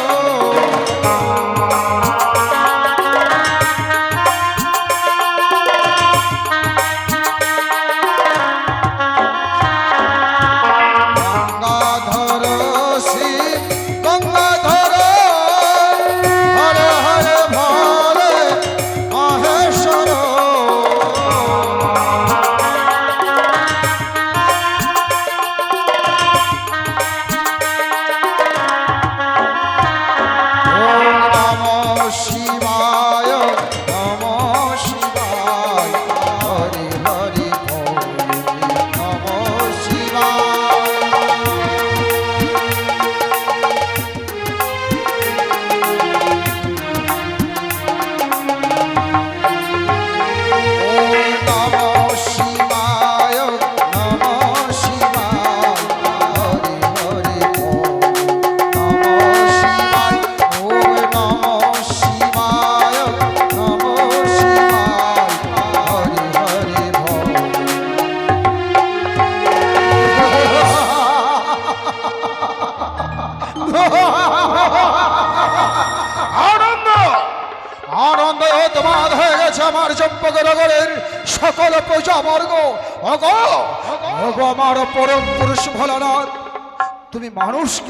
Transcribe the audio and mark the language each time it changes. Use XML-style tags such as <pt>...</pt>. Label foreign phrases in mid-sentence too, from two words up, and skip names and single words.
<sa>গঙ্গাধর শ্রী গঙ্গাধর হরে হরে ভোলে মহেশ্বর ওম নমঃ শিবায় নমঃ শিবায় হরি হরি ভোলে নমঃ শিবায় ওম নমঃ শিবায় নমঃ শিবায় হরি হরি ভোলে নমঃ শিবায় ওম নমঃ শিবায় নমঃ শিবায় হরি হরি</sa> <bn>আনন্দ আনন্দ তোমার হয়ে গেছে আমার চম্পকনগরের সকল প্রজাবর্গ অগো অগো আমার পরম পুরুষ ভোলানাথ তুমি মানুষকে</bn>